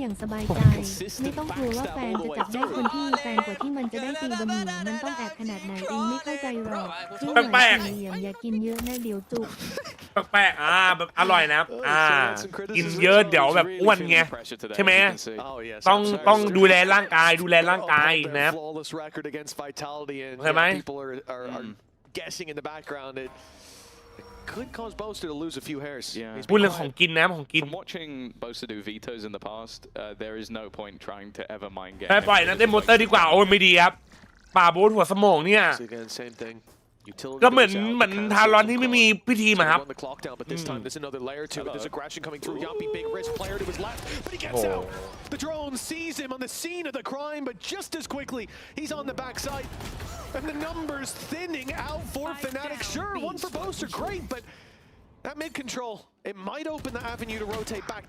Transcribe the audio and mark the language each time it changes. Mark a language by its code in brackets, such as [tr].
[th] อย่างสบายใจ ไม่ต้องกลัวว่าแฟนจะจับได้คนที่มีแฟนกว่าที่มันจะได้ตีบะหมี่มันต้องแอบขนาดไหนเองไม่เข้าใจหรอกที่เหมือนสี่เหลี่ยมอย่ากินเยอะนะเดี๋ยวจุก แปลกๆแบบอร่อยนะกินเยอะเดี๋ยวแบบอ้วนไงใช่ไหมต้องดูแลร่างกายนะครับ [en] flawless record against Vitality, and [th] ใช่ไหม [en] people are guessing in the background. It could cause Boaster to lose a few hairs. Yeah. [th] พูดเรื่องของกินนะของกิน [en] From watching Boaster do vetoes in the past, there is no point trying to ever mind game. [th] ปล่อยนะเต้นมอเตอร์ดีกว่าโอ้ยไม่ดีครับป่าโบ๊ทหัวสมองเนี่ย [en] So again, same thing. [th] ก็เหมือนทารอนที่ไม่มีพิธีมาครับ [en] Run the clock down, but this time there's another layer to it. There's aggression coming through. Yumpy, big wrist player to his left, but he gets out. The drone sees him on the scene of the crime, but just as quickly, he's on the backside. And the numbers thinning out for Fnatic. Sure, one for Boaster, great, but that mid control, it might open the avenue to rotate back.